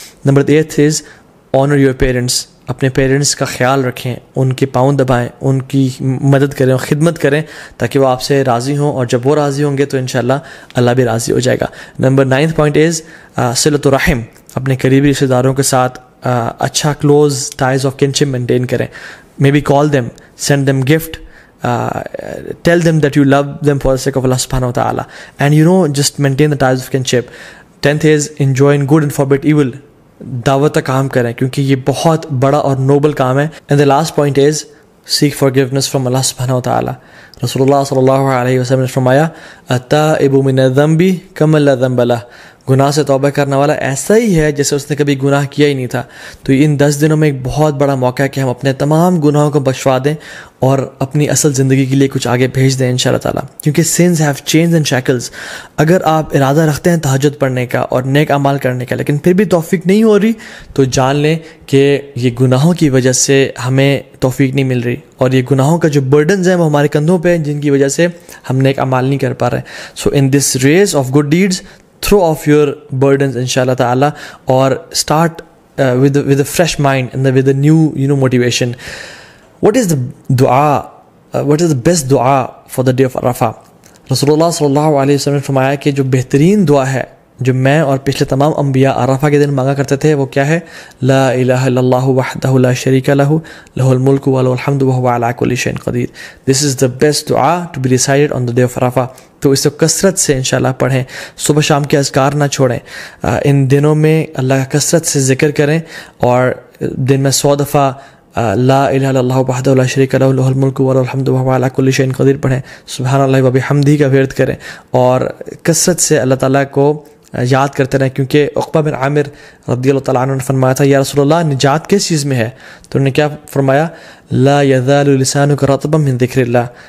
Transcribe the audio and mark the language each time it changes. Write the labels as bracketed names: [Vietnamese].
[Urdu] Number 8 [English] Is honour your parents. [Urdu] اپنے parents کا خیال رکھیں، ان کے پاؤں دبائیں، ان کی مدد کریں اور خدمت کریں تاکہ وہ آپ سے راضی ہوں، اور جب وہ راضی ہوں گے تو انشاءاللہ اللہ بھی راضی ہو جائے گا. Number 9th point is صلۃ الرحم. اپنے قریبی رشتہ داروں کے ساتھ اچھا [English] close ties of kinship [Urdu] maintain کریں. [English] May be call them, send them gift, tell them that you love them for the sake of Allah subhanahu wa ta'ala, and just maintain the ties of kinship. 10th is enjoin good and forbid evil. [Urdu] دعوت کا کام کریں کیونکہ یہ بہت بڑا اور Nobel کام ہے. [English] and the last point is seek forgiveness from Allah subhanahu wa ta'ala. [Urdu] رسول اللہ صلی اللہ علیہ وسلم نے فرمایا [Arabic] التائب من الذنب کمن لا ذنب لہ. [Urdu] گناہ سے توبہ کرنے والا ایسا ہی ہے جیسے اس نے کبھی گناہ کیا ہی نہیں تھا. تو ان 10 دنوں میں ایک بہت بڑا موقع ہے کہ ہم اپنے تمام گناہوں کو بخشوا دیں اور اپنی اصل زندگی کے لیے کچھ آگے بھیج دیں انشاءاللہ تعالیٰ, کیونکہ [English] sins have chains and shackles. [Urdu] اگر آپ ارادہ رکھتے ہیں تہجد پڑھنے کا اور نیک اعمال کرنے کا لیکن پھر بھی توفیق نہیں ہو رہی, تو جان لیں کہ یہ گناہوں کی وجہ سے ہمیں توفیق نہیں مل رہی, اور یہ گناہوں کا جو برڈنز ہیں وہ ہمارے کندھوں پہ ہیں جن کی وجہ سے ہم نیک اعمال نہیں کر پا رہے. [English] So in this race of good deeds throw off your burdens inshallah ta'ala, or start with a fresh mind and with a new motivation. What is the dua, what is the best dua for the day of Arafah? [Urdu] Rasulullah sallallahu alayhi wa sallam نے فرمایا کہ جو بہترین دعا ہے جو میں اور پچھلے تمام انبیاء عرفہ کے دن مانگا کرتے تھے وہ کیا ہے؟ [Arabic] لا الہ الا اللہ وحدہ لا شریک لہ لہ الملک ولہ الحمد وہو علی کل شیء قدیر. [English] This is the best dua to be recited on the day of Arafah. [Urdu] تو اس کو کثرت سے انشاءاللہ پڑھیں, صبح شام کے اذکار نہ چھوڑیں. ان دنوں میں اللہ کا کثرت سے ذکر کریں اور دن میں 100 دفعہ [Arabic] لا الہ الا اللہ وحدہ لا شریک لہ لہ الملک ولہ الحمد وہو علی کل شیء قدیر [Urdu] پڑھیں. [Arabic] سبحان اللہ و بحمدہ [Urdu] کا ورد کریں اور کثرت سے اللہ تعالیٰ کو یاد کرتے رہیں, کیونکہ عقبہ بن عامر رضی اللہ تعالیٰ عنہ نے فرمایا تھا یا رسول اللہ نجات کس چیز میں ہے؟ تو انہوں نے کیا فرمایا؟ [Arabic] لا یزال لسانک رطبا من ذکر اللہ.